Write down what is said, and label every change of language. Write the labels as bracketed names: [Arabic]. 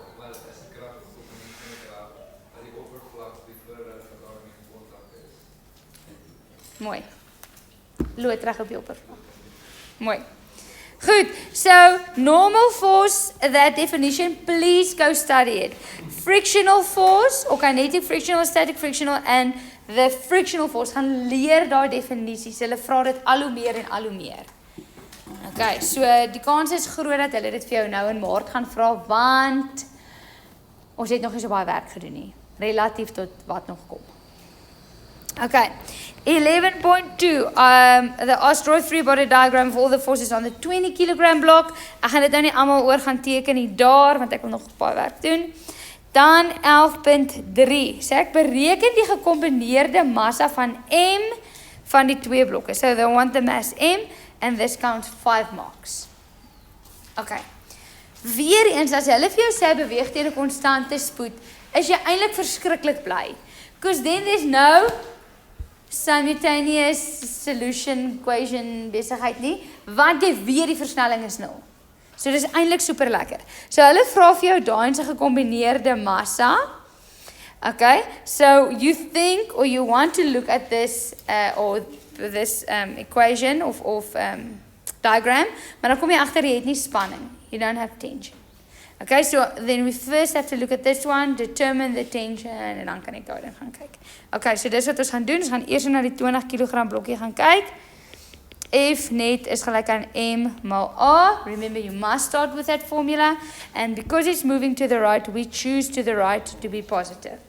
[Afrikaans] Wel, is die krag of komponent van 'n krag wat die oppervlak die voordat met daarmee in kontak is. Mooi. Lood reg op die oppervlak. Mooi. [English] Goed, so normal force, that definition, please go study it. Frictional force, or kinetic frictional, static frictional, and the frictional force, [Afrikaans] gaan leer daai definisies. Hulle vra dit al hoe meer en al hoe meer. Okay, so die kans is groot dat hulle dit vir jou nou in Maart gaan vra, want ons het nog nie so baie werk gedoen nie, relatief tot wat nog kom. [English] Okay, 11.2, the asteroid free body diagram of all the forces on the 20 kg block. [Afrikaans] Ek gaan dit nou nie allemaal oor gaan teken nie daar, want ek wil nog baie werk doen. Dan 11.3, so ek bereken die gecombineerde massa van M van die twee blokke. [English] So they want the mass M, and this counts 5 marks. [Afrikaans] Okay, weer eens, as hulle vir jou sê beweeg teen 'n konstante spoed, is jy eintlik verskriklik bly. [English] Because then there's no simultaneous solution equation [Afrikaans] besigheid nie, want jy weet die versnelling is 0. So dis eintlik super lekker. So hulle vra vir jou daai se gekombineerde massa. [English] Okay, so you think or you want to look at this or this equation of diagram, [Afrikaans] maar dan kom jy agter jy het nie spanning. [English] You don't have tension. Okay, so then we first have to look at this one, determine the tension, [Afrikaans] en dan kan ek daarin gaan kyk. Okay, so dis wat ons gaan doen. Ons gaan eers na die 20 kg blokkie gaan kyk. F net is gelijk aan M mal A. [English] Remember, you must start with that formula. And because it's moving to the right, we choose to the right to be positive.